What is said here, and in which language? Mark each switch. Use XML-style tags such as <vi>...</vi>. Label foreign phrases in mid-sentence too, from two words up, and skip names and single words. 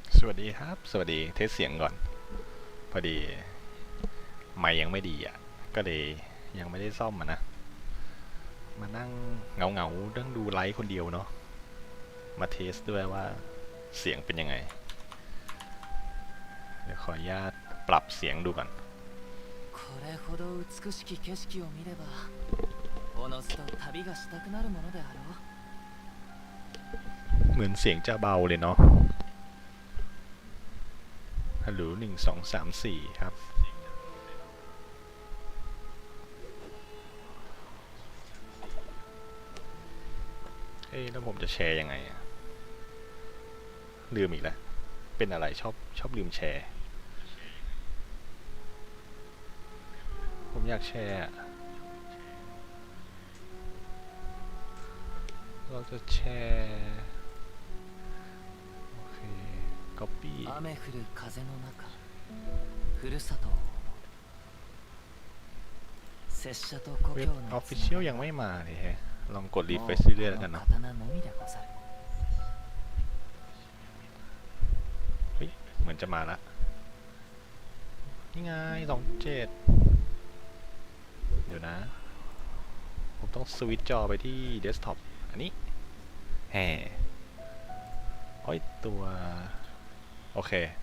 <th>วัสดีครับสวัสดีเทสเสียงก่อนพอดีไมค์ยังไม่ดีอ่ะก็เลยยังไม่ได้ซ่อมนะมานั่งเงาเรื่องดูไลฟ์คนเดียวเนาะมาเทสด้วยว่าเสียงเป็นยังไงเดี๋ยวขออนุญาตปรับเสียงดูก่อน</th> <ja>これほど美しき景色を見ればおのずと旅がしたくなるものであろう</ja> <th>เหมือนเสียงจะเบาเลยเนาะฮัลโหล1 2 3 4ครับ แล้วผมจะแชร์ยังไงลืมอีกแล้วเป็นอะไรชอบลืมแชร์ผมอยากแชร์เราจะแชร์โอเค copy</th> <ja>雨降る風の中ふるさとを拙者と故</ja> <th>เว็บ</th> <ja>郷の</ja> <th>official ยังไม่มาเลยฮะลองกด refresh เรื่อยๆแล้วกันเนาะเฮ้ยเหมือนจะมาละนี่ไง27 เดี๋ยวนะผมต้องสวิตช์จอไปที่เดสก์ท็อปอันนี้แฮ่โอ้ยตัวโอเค</th>